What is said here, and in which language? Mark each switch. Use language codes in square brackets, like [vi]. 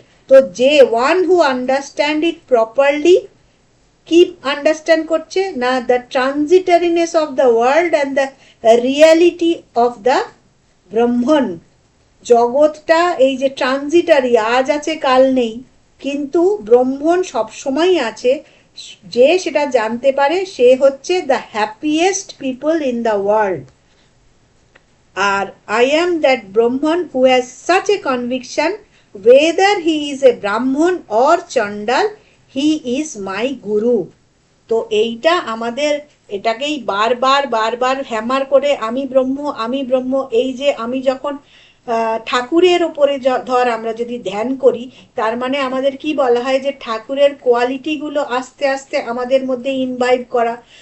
[en] তো যে one who understand it properly, [bn] কি আন্ডারস্ট্যান্ড করছে না, [en] The transitoriness of the world and the reality of the Brahman. [bn] জগৎটা এই যে ট্রানজিটারি, আজ আছে কাল নেই, কিন্তু ব্রহ্মণ সবসময় আছে। যে সেটা জানতে পারে সে হচ্ছে [en] The happiest people in the world. [bn] আর [en] I am that Brahman who has such a conviction, whether he is a Brahman or Chandal, he is my Guru. [bn] তো এইটা আমাদের, এটাকেই বারবার বারবার হ্যামার করে আমি ব্রহ্ম, আমি ব্রহ্ম, এই যে আমি যখন ঠাকুরের ওপরে ধর আমরা যদি ধ্যান করি, তার মানে আমাদের কি বলা হয় যে ঠাকুরের কোয়ালিটিগুলো আস্তে আস্তে আমাদের মধ্যে ইনভাইভ করা।